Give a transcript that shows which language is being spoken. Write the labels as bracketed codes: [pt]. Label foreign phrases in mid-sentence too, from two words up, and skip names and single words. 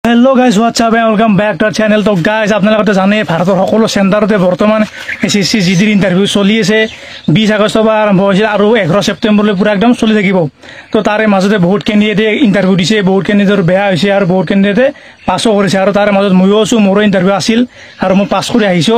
[en] hello guys whatsup welcome back to our channel. [as] तो गाइस आपनालोকে জানে ভাৰতৰ সকলো চেণ্টাৰতে বৰ্তমান এসএসসি জিডিৰ ইন্টাৰভিউ চলি আছে। 20 আগষ্টৰ পৰা আৰম্ভ হৈছিল আৰু 11 ছেপ্টেম্বৰলৈ পুৰা একদম চলি থাকিব। তো তাৰে মাজতে বহুত কেণ্ডিডেটে ইন্টাৰভিউ দিছে, বহুত কেণ্ডিডেটৰ বেয়া হৈছে আৰু বহুত কেণ্ডিডেটে পাছও কৰিছে আৰু তাৰে মাজত মইও আছো, মোৰো ইন্টাৰভিউ আছিল আৰু মই পাছ কৰি আহিছো।